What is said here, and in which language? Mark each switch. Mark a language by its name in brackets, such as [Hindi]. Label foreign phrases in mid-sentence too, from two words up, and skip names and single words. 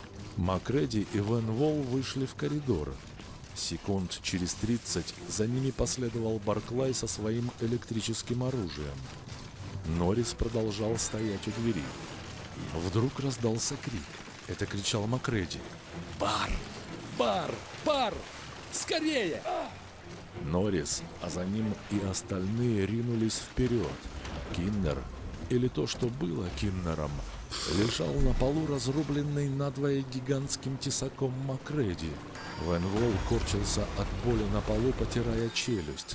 [Russian] Макреди и Вен Волл вышли в коридор. Секунд через 30 за ними последовал Барклай со своим электрическим оружием. Норрис продолжал стоять у двери. Вдруг раздался крик. Это кричал Макреди. «Бар! Бар! Бар! Скорее!» Норрис, а за ним и остальные ринулись вперед. Киннер, или то, что было Киннером, лежал на полу, разрубленный надвое гигантским тесаком Макреди. Вен Волл корчился от боли на полу, потирая челюсть.